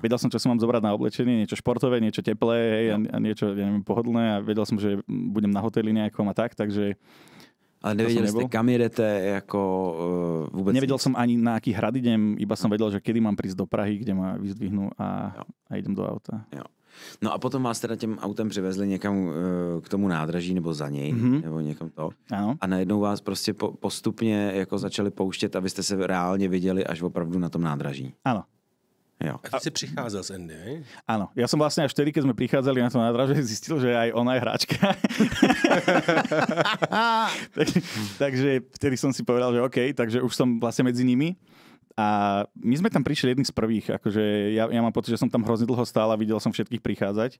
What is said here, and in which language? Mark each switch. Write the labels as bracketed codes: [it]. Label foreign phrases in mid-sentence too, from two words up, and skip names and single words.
[sk] Vedel som, čo si mám zobrať na oblečenie, niečo športové, niečo teplé, hej, a niečo, ja neviem, pohodlné a vedel som, že budem na hoteli nejakom a tak, takže... Ale nevedeli ste, kam jedete, ako vôbec... Nevedel som ani na aký hrad idem, iba som vedel, že kedy mám prísť do Prahy, kde ma vyzdvihnú a idem do auta. [cs] Jo. No a potom vás teda těm autem přivezli někam k tomu nádraží nebo za něj, nebo někam to. Ano. A najednou vás prostě postupně jako začali pouštět, abyste se reálně viděli až opravdu na tom nádraží. [sk] Áno. [cs] Jo. A ty si pricházel s Andy, [sk] hej? Áno. Ja som vlastne až vtedy, keď sme prichádzali na to nádražie, zistil, že aj ona je hráčka. Takže vtedy som si povedal, že OK, takže už som vlastne medzi nimi. A my sme tam prišli jedni z prvých. Akože ja mám pocit, že som tam hrozne dlho stál a videl som všetkých prichádzať.